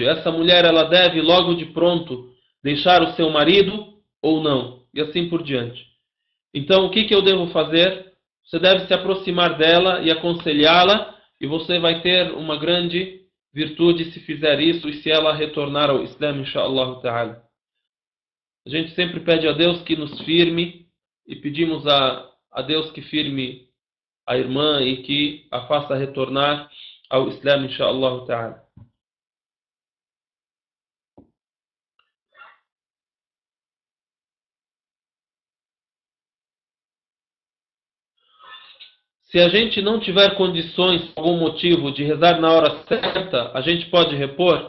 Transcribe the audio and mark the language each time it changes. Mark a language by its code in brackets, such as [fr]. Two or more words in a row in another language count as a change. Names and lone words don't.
[pt] Essa mulher, ela deve logo de pronto deixar o seu marido ou não, e assim por diante. Então, o que eu devo fazer? Você deve se aproximar dela e aconselhá-la, e você vai ter uma grande virtude se fizer isso e se ela retornar ao Islã, [ar] إن شاء الله تعالى. [pt] A gente sempre pede a Deus que nos firme e pedimos a Deus que firme a irmã e que a faça retornar ao Islã, [ar] إن شاء الله تعالى. [pt] Se a gente não tiver condições, por algum motivo, de rezar na hora certa, a gente pode repor?